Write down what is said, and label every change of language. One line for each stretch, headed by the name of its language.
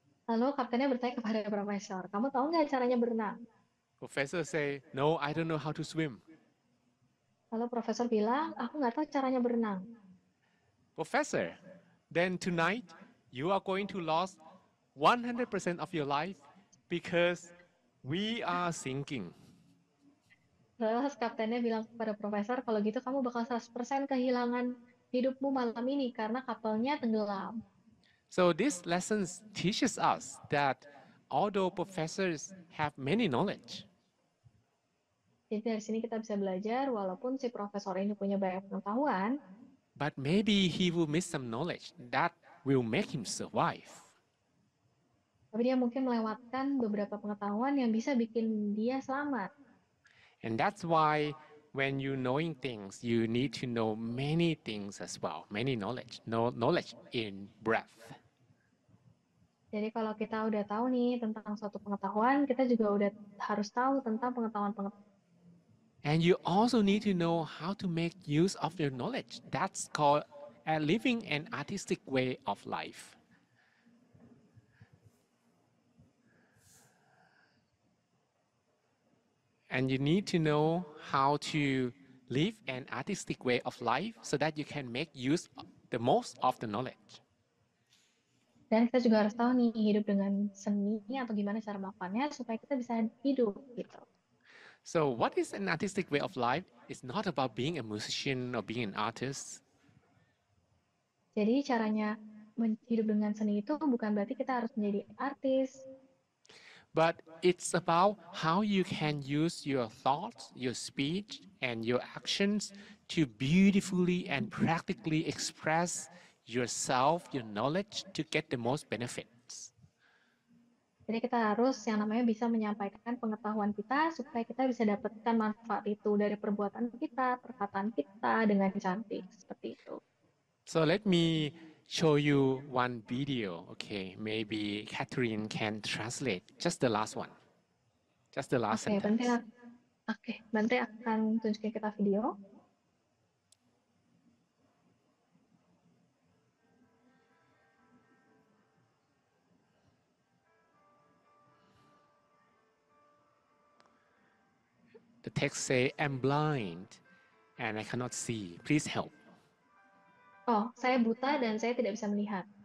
Indonesian: Lalu kaptennya bertanya kepada profesor, kamu tahu nggak caranya berenang?
English: Professor say, no, I don't know how to swim.
Indonesian: Lalu profesor bilang, aku nggak tahu caranya berenang.
English: Professor, then tonight you are going to lose 100% of your life because we are sinking.
Indonesian: Lalu kaptennya bilang kepada profesor, kalau gitu kamu bakal 100% kehilangan hidupmu malam ini karena kapalnya tenggelam.
English: So this lesson teaches us that although professors have many knowledge,
Indonesian: Jadi dari sini kita bisa belajar, walaupun si profesor ini punya banyak pengetahuan,
English: but maybe he will miss some knowledge that will make him survive.
Indonesian: tapi dia mungkin melewatkan beberapa pengetahuan yang bisa bikin dia selamat.
English: And that's why when you knowing things, you need to know many things as well, many knowledge, knowledge in breadth.
Indonesian: Jadi kalau kita udah tahu nih tentang suatu pengetahuan, kita juga udah harus tahu tentang pengetahuan-pengetahuan.
English: And you also need to know how to make use of your knowledge. That's called living an artistic way of life. And you need to know how to live an artistic way of life so that you can make use of the most of the knowledge.
Indonesian: Dan kita juga harus tahu nih hidup dengan seni atau gimana cara melakukannya supaya kita bisa hidup gitu.
English: So what is an artistic way of life? It's not about being a musician or being an artist.
Indonesian: Jadi caranya hidup dengan seni itu bukan berarti kita harus menjadi artis,
English: But it's about how you can use your thoughts, your speech, and your actions to beautifully and practically express yourself, your knowledge to get the most benefits.
Indonesian: jadi kita harus yang namanya bisa menyampaikan pengetahuan kita supaya kita bisa dapatkan manfaat itu dari perbuatan kita, perkataan kita dengan cantik seperti itu.
English: So let me show you one video. Okay, maybe Catherine can translate just the last one, just the last sentence.
Indonesian: Bante akan tunjukin kita video.
English: The text say, I'm blind and I cannot see. Please help.
Indonesian: Oh, saya buta dan saya tidak bisa melihat.